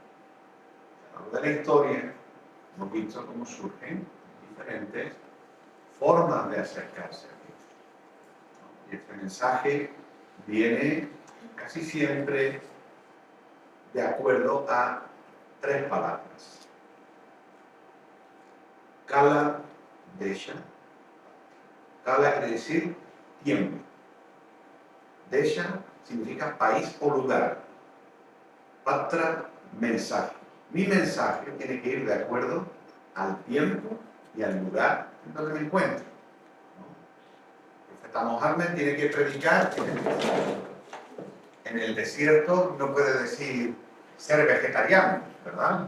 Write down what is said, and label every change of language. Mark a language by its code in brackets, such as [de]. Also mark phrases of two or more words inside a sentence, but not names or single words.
[es] A lo largo de la historia hemos visto cómo surgen diferentes formas de acercarse a Dios. Y este mensaje viene casi siempre de acuerdo a 3 palabras. [sa] Kala Desha. [es] Kala quiere decir tiempo. Desha significa país o lugar. Patra, mensaje. Mi mensaje tiene que ir de acuerdo al tiempo y al lugar en donde me encuentro. El profeta Mohammed tiene que predicar en el desierto, no puede decir ser vegetariano, ¿verdad?